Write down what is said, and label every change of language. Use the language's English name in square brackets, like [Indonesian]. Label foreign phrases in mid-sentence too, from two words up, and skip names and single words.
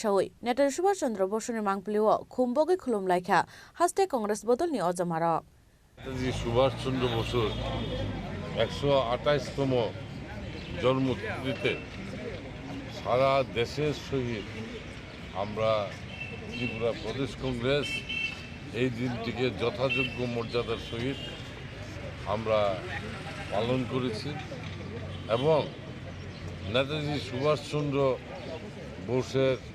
[Kok Borok] sawoi Netaji Subhash Chandra Bose ni mangplio khumbogoi khulumlaikha haste Congress bodol ni ojamaro [Bangla] নেতাজি সুভাষচন্দ্র বসুর 128তম জন্মতিথিতে সারা দেশের সহিত আমরা ত্রিপুরা প্রদেশ কংগ্রেস এই দিনটিকে যথাযোগ্য মর্যাদার সহিত আমরা পালন করেছি এবং নেতাজি সুভাষচন্দ্র বোসের